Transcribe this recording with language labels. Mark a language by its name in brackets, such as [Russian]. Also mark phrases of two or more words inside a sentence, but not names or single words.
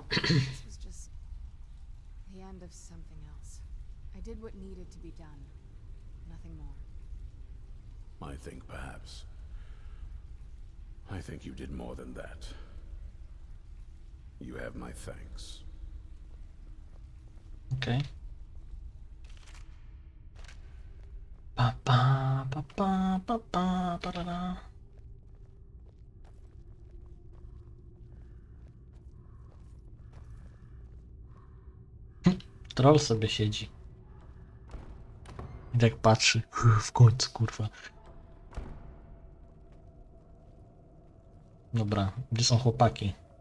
[English] This was just the end of something else. I did what needed to be done. Nothing more. I think perhaps. I think you did more than that. You have my thanks. Okej. Pa pa pa pa pa pa parara. [Polish] Troll sobie siedzi. I tak patrzy. W końcu, kurwa. Dobra, gdzie są chłopaki?